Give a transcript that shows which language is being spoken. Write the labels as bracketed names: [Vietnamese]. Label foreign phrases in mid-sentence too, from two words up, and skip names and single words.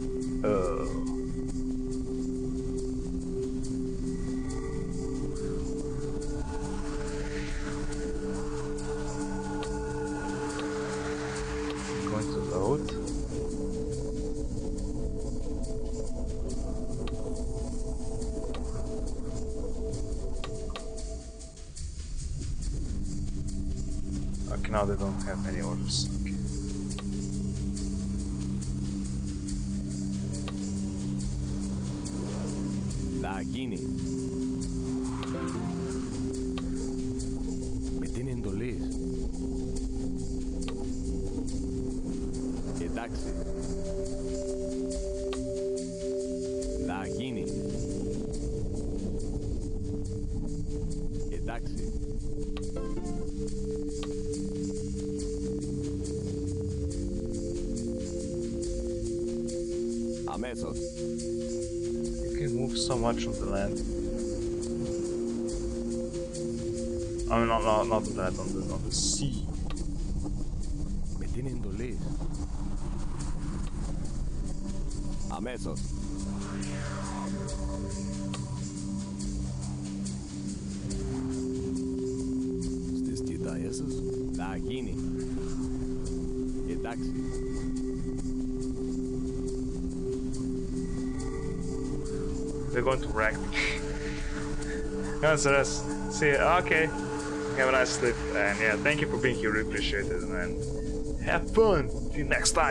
[English] Going to load. Okay, now they don't have any orders. Okay. [Greek] Με την εντολή. Εντάξει. Θα γίνει. Εντάξει. Αμέσως. [English] You can move so much on the land. I mean, not on the land, on the sea. [Greek] Με την εντολή. Αμέσως. Στις κοιτάιες σας. Θα γίνει. Εντάξει. [English] They're going to wreck me. Answer us. See, okay. Have a nice sleep. And yeah, thank you for being here. Really appreciate it. And have fun. See you next time.